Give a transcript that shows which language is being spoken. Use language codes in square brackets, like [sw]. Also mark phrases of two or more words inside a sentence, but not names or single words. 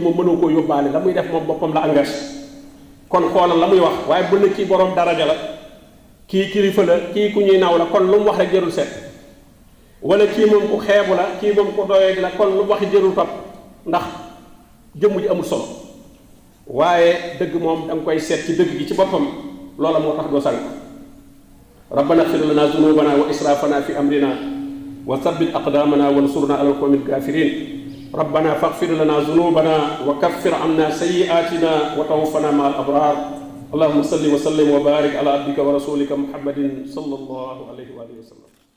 [wo] moom mënoo koo yóbbaale la muy def moom boppam la engagé kon xoolal la muy wax waaye bu ne kii borom daraja la kii kilifa la kii ku ñuy naw la kon lu mu wax rek jërul seet wala kii moom ku xeebu la kii moom ku doyee di la kon lu mu waxi jërul topp ndax jëmm ji amul solo waaye dëgg moom da nga koy seet ci dëgg gi ci boppam loola moo tax doo sànq [ar] ربنا اغفر لنا ذنوبنا وإسرافنا في أمرنا وثبت أقدامنا وانصرنا على القوم الكافرين ربنا فاغفر لنا ذنوبنا وكفر عنا سيئاتنا وتوفنا مع الأبرار اللهم صل وسلم وبارك على عبدك ورسولك محمد صلى الله عليه وسلم